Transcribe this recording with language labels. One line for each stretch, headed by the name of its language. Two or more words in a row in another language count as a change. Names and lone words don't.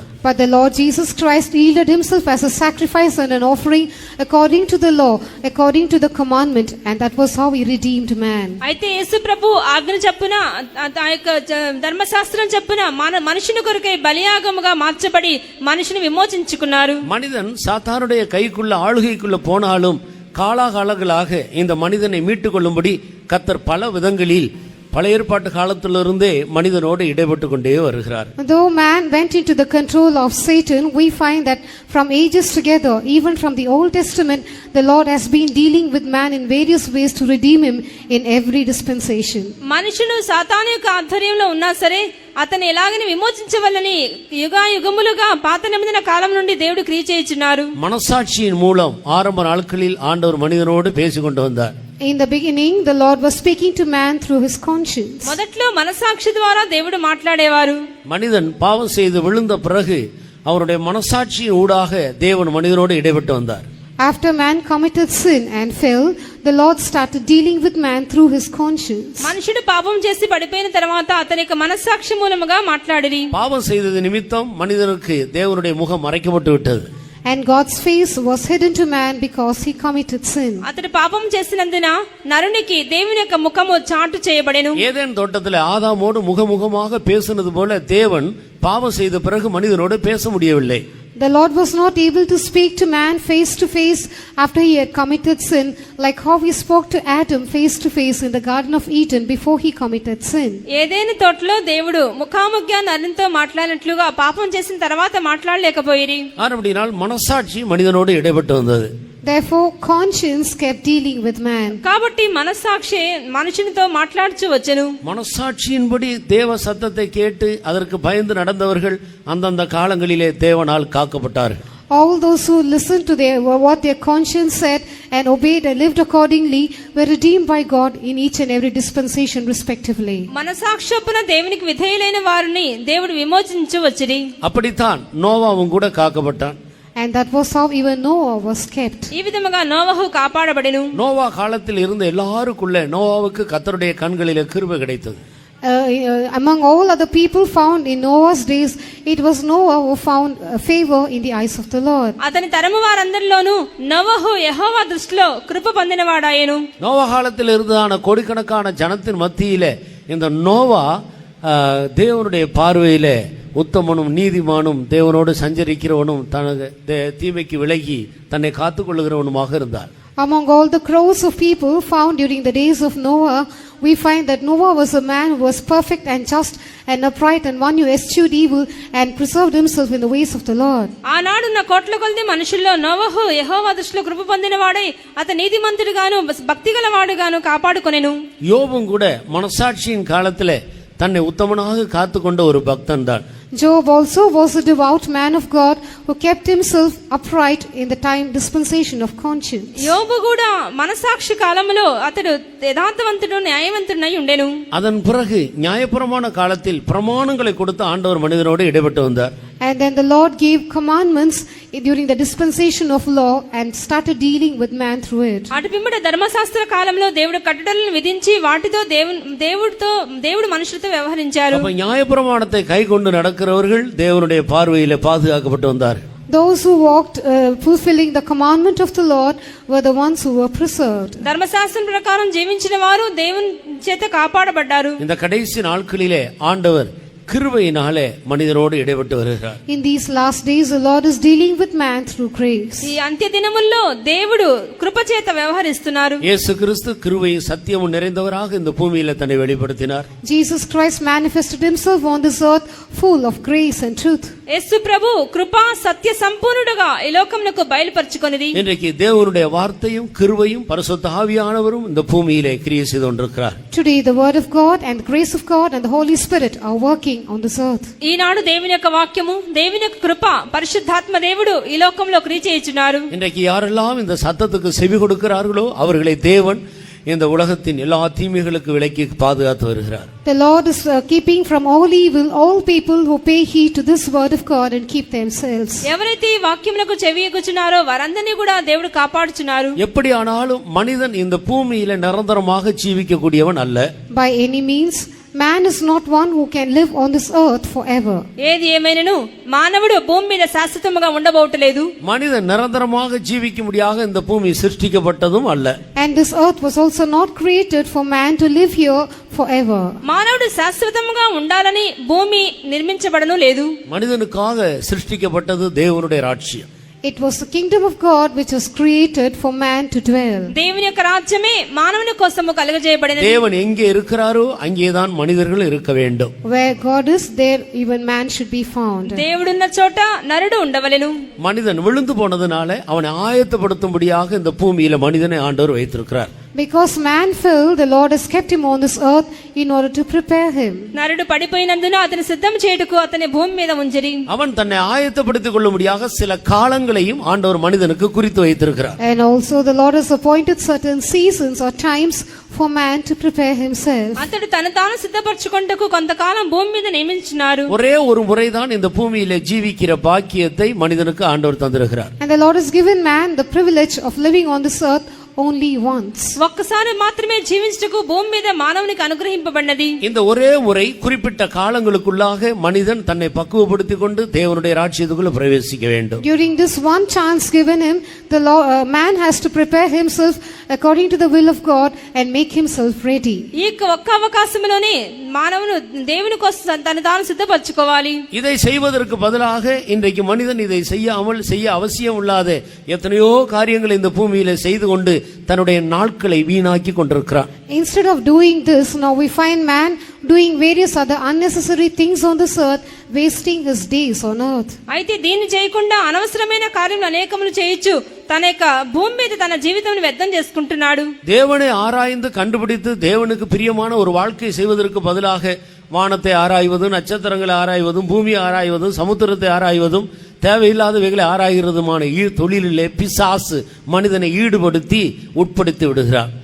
English: But the Lord Jesus Christ yielded himself as a sacrifice and an offering according to the law, according to the commandment, and that was how he redeemed man.
Telugu: అయితే యేసు ప్రభు ఆజ్ఞ చొప్పున ఆ యొక్క ధర్మశాస్త్రం చొప్పున మనుషుని కొరకై బలియాగముగా మార్చబడి మనిషిని విమోచించుకున్నారు.
Tamil: மனிதன் சாத்தானுடைய கைக்குள்ள ஆளுகைக்குள்ள போனாலும் காலாகாலங்களாக இந்த மனிதனை மீட்டுக் கொள்ளும்படி கர்த்தர் பல விதங்களில் பழைய ஏற்பாட்டு காலத்திலிருந்தே மனிதனோடு இடைப்பட்டு கொண்டே வருகிறார்.
English: Though man went into the control of Satan, we find that from ages together, even from the Old Testament, the Lord has been dealing with man in various ways to redeem him in every dispensation.
Telugu: మనుషుడు సాతాను యొక్క ఆధ్వర్యంలో ఉన్నా సరే అతను ఎలాగని విమోచించవలని యుగాయుగములుగా పాత నిబంధన కాలం నుండి దేవుడు క్రియ చేయుచున్నారు.
Tamil: మనసాட்சியின் மூலம் ஆரம்ப நாட்களில் ஆண்டவர் மனிதனோடு பேசிக்கொண்டு வந்தார்.
English: In the beginning, the Lord was speaking to man through his conscience.
Telugu: మొదట్లో మనసాక్షి ద్వారా దేవుడు మాట్లాడేవారు.
Tamil: மனிதன் பாவம் செய்து விழுந்த பிறகு அவருடைய மனசாட்சியின் ஊடாக தேவன் மனிதனோடு இடைப்பட்டு வந்தார்.
English: After man committed sin and fell, the Lord started dealing with man through his conscience.
Telugu: మనుషుడు పాపం చేసి పడిపోయిన తర్వాత అతని యొక్క మనసాక్షి మూలముగా మాట్లాడిరి.
Tamil: பாவம் செய்தது நிமித்தம் மனிதனுக்கு தேவனுடைய முகம் மறைக்கப்பட்டு விட்டது.
English: And God's face was hidden to man because he committed sin.
Telugu: అతడు పాపం చేసినందున నరునికి దేవుని యొక్క ముఖము చాటు చేయబడెను.
Tamil: ஏதேன் தோட்டத்தில் ஆதாமோடு முகமுகமாக பேசினது போல தேவன் பாவம் செய்த பிறகு மனிதனோடு பேச முடியவில்லை.
English: The Lord was not able to speak to man face to face after he had committed sin, like how he spoke to Adam face to face in the Garden of Eden before he committed sin.
Telugu: ఏదేని తోటలో దేవుడు ముఖాముఖిగా నరునితో మాట్లాడినట్లుగా పాపం చేసిన తర్వాత మాట్లాడలేకపోయిరి.
Tamil: அப்படினால் மனசாட்சி மனிதனோடு இடைப்பட்டு வந்தது.
English: Therefore conscience kept dealing with man.
Telugu: కాబట్టి మనసాక్షి మనుషునితో మాట్లాడుచు వచ్చెను.
Tamil: மனசாட்சியின்படி தேவ சத்தத்தை கேட்டு அதற்கு பயந்து நடந்தவர்கள் அந்தந்த காலங்களிலே தேவனால் காக்கப்பட்டார்கள்.
English: All those who listened to what their conscience said and obeyed and lived accordingly were redeemed by God in each and every dispensation respectively.
Telugu: మనసాక్షిన దేవునికి విధేయులైన వారిని దేవుడు విమోచించు వచ్చిరి.
Tamil: அப்படித்தான் நோவாவும் கூட காக்கப்பட்டான்.
English: And that was how even Noah was kept.
Telugu: ఈ విధముగా నోవహు కాపాడబడెను.
Tamil: நோவா காலத்தில் இருந்த எல்லாருக்குள்ள நோவாவுக்கு கர்த்தருடைய கண்களிலே கிருபை கிடைத்தது.
English: Among all other people found in Noah's days, it was Noah who found favor in the eyes of the Lord.
Telugu: అతని తరము వారందరిలోనూ నోవహు యెహోవా దృష్టిలో కృప పొందినవాడాయెను.
Tamil: நோவா காலத்தில் இருந்ததான கோடிக்கணக்கான ஜனத்தின் மத்தியிலே இந்த நோவா தேவனுடைய பார்வையிலே உத்தமனும் நீதிமானும் தேவனோடு சஞ்சரிக்கிறவனும் தனது தீமைக்கு விலகி தன்னை காத்துக்கொள்ளுகிறவனுமாக இருந்தார்.
English: Among all the crowds of people found during the days of Noah, we find that Noah was a man who was perfect and just and upright and one who eschewed evil and preserved himself in the ways of the Lord.
Telugu: ఆనాడున్న కోట్ల కొలది మనుషుల్లో నోవహు యెహోవా దృష్టిలో కృప పొందినవాడై అతని నీతిమంతుడుగాను భక్తిగలవాడుగాను కాపాడుకొనెను.
Tamil: யோபும் கூட மனசாட்சியின் காலத்திலே தன்னை உத்தமனாக காத்துக்கொண்ட ஒரு பக்தன் தான்.
English: Job also was a devout man of God who kept himself upright in the time dispensation of conscience.
Telugu: యోబు కూడా మనసాక్షి కాలములో అతడు యథార్థవంతుడు న్యాయవంతుడై ఉండెను.
Tamil: அதன் பிறகு நியாயப்பிரமாண காலத்தில் பிரமாணங்களை கொடுத்து ஆண்டவர் மனிதனோடு இடைப்பட்டு வந்தார்.
English: And then the Lord gave commandments during the dispensation of law and started dealing with man through it.
Telugu: అటు పిమ్మట ధర్మశాస్త్ర కాలంలో దేవుడు కట్టడలను విధించి వాటితో దేవుడు మనుషులతో వ్యవహరించారు.
Tamil: அப்ப நியாயப்பிரமாணத்தை கைக்கொண்டு நடக்கிறவர்கள் தேவனுடைய பார்வையிலே பாதுகாக்கப்பட்டு வந்தார்.
English: Those who walked fulfilling the commandment of the Lord were the ones who were preserved.
Telugu: ధర్మశాస్త్రం ప్రకారం జీవించిన వారు దేవుని చేత కాపాడబడ్డారు.
Tamil: இந்த கடைசி நாட்களிலே ஆண்டவர் கிருபையினாலே மனிதனோடு இடைப்பட்டு வருகிறார்.
English: In these last days the Lord is dealing with man through grace.
Telugu: ఈ అంత్య దినముల్లో దేవుడు కృప చేత వ్యవహరిస్తున్నారు.
Tamil: இயேசு கிறிஸ்து கிருபையும் சத்தியமும் நிறைந்தவராக இந்த பூமியில தன்னை வெளிப்படுத்தினார்.
English: Jesus Christ manifested himself on this earth full of grace and truth.
Telugu: యేసు ప్రభు కృపా సత్య సంపూర్ణుడుగా ఈ లోకమునకు బయలుపరచుకొనిది.
Tamil: இன்றைக்கு தேவனுடைய வார்த்தையும் கிருபையும் பரிசுத்த ஆவியானவரும் இந்த பூமியிலே கிரியை செய்து கொண்டிருக்கிறார்.
English: Today the word of God and the grace of God and the Holy Spirit are working on this earth.
Telugu: ఈనాడు దేవుని యొక్క వాక్యము దేవుని యొక్క కృప పరిశుద్ధాత్మ దేవుడు ఈ లోకంలో క్రియ చేయుచున్నారు.
Tamil: இன்றைக்கு யாரெல்லாம் இந்த சத்தத்துக்கு செவி கொடுக்கிறார்களோ அவர்களை தேவன் இந்த உலகத்தின் எல்லா தீமைகளுக்கு விலக்கி பாதுகாத்து வருகிறார்.
English: The Lord is keeping from all evil all people who pay heed to this word of God and keep themselves.
Telugu: ఎవరైతే ఈ వాక్యమునకు చెవియొగ్గుచున్నారో వారందరినీ కూడా దేవుడు కాపాడుచున్నారు.
Tamil: எப்படி ஆனாலும் மனிதன் இந்த பூமியில நிரந்தரமாக ஜீவிக்கக்கூடியவன் அல்ல.
English: By any means man is not one who can live on this earth forever.
Telugu: ఏది ఏమైనను మానవుడు భూమి మీద శాశ్వతముగా ఉండబోటలేదు.
Tamil: மனிதன் நிரந்தரமாக ஜீவிக்கும்படியாக இந்த பூமி சிருஷ்டிக்கப்பட்டதும் அல்ல.
English: And this earth was also not created for man to live here forever.
Telugu: మానవుడు శాశ్వతముగా ఉండాలని భూమి నిర్మించబడను లేదు.
Tamil: மனிதனுக்காக சிருஷ்டிக்கப்பட்டது தேவனுடைய ராஜ்யம்.
English: It was the kingdom of God which was created for man to dwell.
Telugu: దేవుని యొక్క రాజ్యమే మానవుని కోసము కలుగజేయబడినది.
Tamil: தேவன் எங்கே இருக்கிறாரோ அங்கேதான் மனிதர்கள் இருக்க வேண்டும்.
English: Where God is, there even man should be found.
Telugu: దేవుడున్న చోట నరుడు ఉండవలెను.
Tamil: மனிதன் விழுந்து போனதுனால அவனை ஆயத்தப்படுத்தும்படியாக இந்த பூமியில மனிதனை ஆண்டவர் வைத்திருக்கிறார்.
English: Because man fell, the Lord has kept him on this earth in order to prepare him.
Telugu: నరుడు పడిపోయినందున అతని సిద్ధం చేయుటకు అతని భూమి మీద ఉంచిరి.
Tamil: அவன் தன்னை ஆயத்தப்படுத்திக் கொள்ளும்படியாக சில காலங்களையும் ஆண்டவர் மனிதனுக்கு குறித்து வைத்திருக்கிறார்.
English: And also the Lord has appointed certain seasons or times for man to prepare himself.
Telugu: అతడు తను తాను సిద్ధపరచుకొనుటకు కొంతకాలం భూమి మీద నియమించినారు.
Tamil: ஒரே ஒரு முறைதான் இந்த பூமியிலே ஜீவிக்கிற பாக்கியத்தை மனிதனுக்கு ஆண்டவர் தந்திருக்கிறார்.
English: And the Lord has given man the privilege of living on this earth only once.
Telugu: ఒక్కసారి మాత్రమే జీవించుటకు భూమి మీద మానవునికి అనుగ్రహింపబడినది.
Tamil: இந்த ஒரே முறை குறிப்பிட்ட காலங்களுக்குள்ளாக மனிதன் தன்னை பக்குவப்படுத்திக் கொண்டு தேவனுடைய ராஜ்யத்துக்குள்ள பிரவேசிக்க வேண்டும்.
English: During this one chance given him, the man has to prepare himself according to the will of God and make himself ready.
Telugu: ఈ ఒక్క అవకాశంలోనే మానవుడు దేవుని కోసం తను తాను సిద్ధపరచుకోవాలి.
Tamil: இதை செய்வதற்கு பதிலாக இன்றைக்கு மனிதன் இதை செய்ய அவசியம் இல்லாத எத்தனையோ காரியங்களை இந்த பூமியில செய்து கொண்டு தன்னுடைய நாட்களை வீணாக்கி கொண்டிருக்கிறான்.
English: Instead of doing this, now we find man doing various other unnecessary things on this earth, wasting his days on earth.
Telugu: అయితే దీన్ని చేయకుండా అనవసరమైన కార్యములు అనేకములు చేయొచ్చు. తన యొక్క భూమి మీద తన జీవితాన్ని వ్యర్థం చేసుకుంటున్నాడు.
Tamil: தேவனை ஆராய்ந்து கண்டுபிடித்து தேவனுக்கு பிரியமான ஒரு வாழ்க்கை செய்வதற்கு பதிலாக வானத்தை ஆராய்வதும் நட்சத்திரங்களை ஆராய்வதும் பூமியை ஆராய்வதும் சமுத்திரத்தை ஆராய்வதும் தேவையில்லாதவைகளை ஆராய்கிறதுமான தொழிலிலே பிசாசு மனிதனை ஈடுபடுத்தி உட்படுத்தி விடுகிறார்.